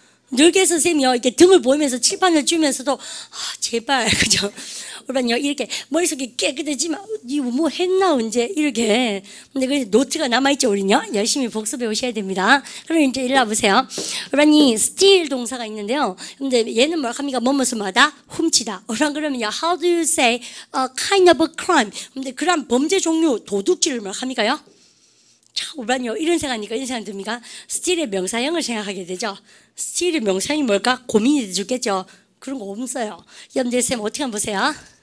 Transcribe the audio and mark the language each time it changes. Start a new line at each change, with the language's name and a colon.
Korean: 늘게 선생님이요, 이렇게 등을 보이면서 칠판을 주면서도, 제발, 그죠? 그러면요, 이렇게 머릿속이 깨끗해지면, 니 뭐 했나, 언제, 이렇게. 근데 그 노트가 남아있죠, 우리는요? 열심히 복습해 오셔야 됩니다. 그럼 이제 일로 와보세요. 그러니, steal 동사가 있는데요. 근데 얘는 뭐라 합니까? 뭐뭐뭐마다 훔치다. 그러면요,
English: how do you say a kind of a crime?
Korean: 근데 그런 범죄 종류, 도둑질을 뭐라 합니까요? 오반요 이런 생각하니까 이런 생각 듭니까? 스틸의 명사형을 생각하게 되죠. 스틸의 명사형이 뭘까? 고민이 되겠죠. 그런 거 없어요. 여러분들 쌤 어떻게 한번 보세요.